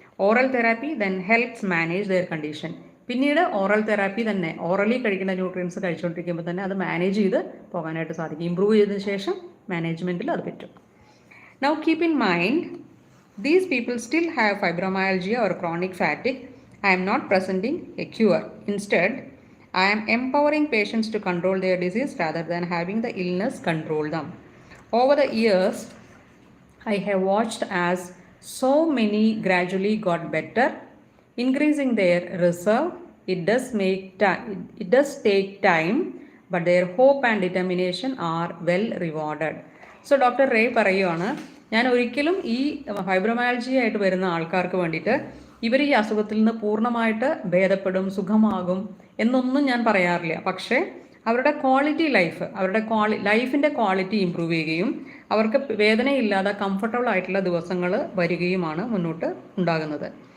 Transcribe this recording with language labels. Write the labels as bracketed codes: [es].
[en] Oral therapy then helps manage their condition. [ml] പിന്നീട് oral therapy തന്നെ, orally കഴിക്കുന്ന nutrients കഴിച്ചുകൊണ്ടിരിക്കുമ്പോൾ തന്നെ അത് മാനേജ് ചെയ്ത് പോകാനായിട്ട് സാധിക്കും. ഇമ്പ്രൂവ് ചെയ്തതിന് ശേഷം മാനേജ്മെൻറ്റിൽ അത് പറ്റും. [en] Now keep in mind, these people still have fibromyalgia or chronic fatigue. I am not presenting a cure. Instead, I am empowering patients to control their disease rather than having the illness control them. Over the years, I have watched as so many gradually got better, increasing their reserve. It does take time, but their hope and determination are well rewarded. So Dr. [ml] Ray പറയുകയാണ്, ഞാൻ ഒരിക്കലും ഈ fibromyalgia ആയിട്ട് വരുന്ന ആൾക്കാർക്ക് വേണ്ടിയിട്ട് ഇവർ ഈ അസുഖത്തിൽ നിന്ന് പൂർണ്ണമായിട്ട് ഭേദപ്പെടും, സുഖമാകും എന്നൊന്നും ഞാൻ പറയാറില്ല. പക്ഷേ അവരുടെ ക്വാളിറ്റി ലൈഫ്, അവരുടെ ലൈഫിൻ്റെ ക്വാളിറ്റി ഇമ്പ്രൂവ് ചെയ്യുകയും അവർക്ക് വേദനയില്ലാതെ കംഫർട്ടബിൾ ആയിട്ടുള്ള ദിവസങ്ങൾ വരികയുമാണ് മുന്നോട്ട് ഉണ്ടാകുന്നത്.